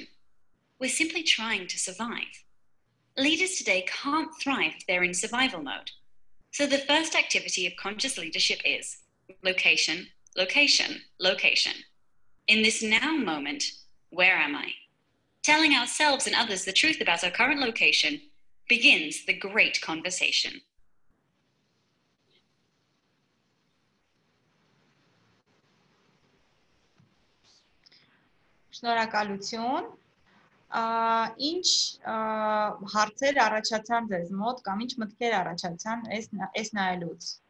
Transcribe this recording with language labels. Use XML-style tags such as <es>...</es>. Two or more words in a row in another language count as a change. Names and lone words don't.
<en>We're simply trying to survive. Leaders today can't thrive if they're in survival mode. So the first activity of conscious leadership is location, location, location. In this now moment, where am I? Telling ourselves and others the truth about our current location begins the great conversation.</en> <hy>Շնորհակալություն։ Ինչ հարցեր առաջացան ձեզ մոտ կամ ինչ մտքեր առաջացան այս նայելուց։</hy>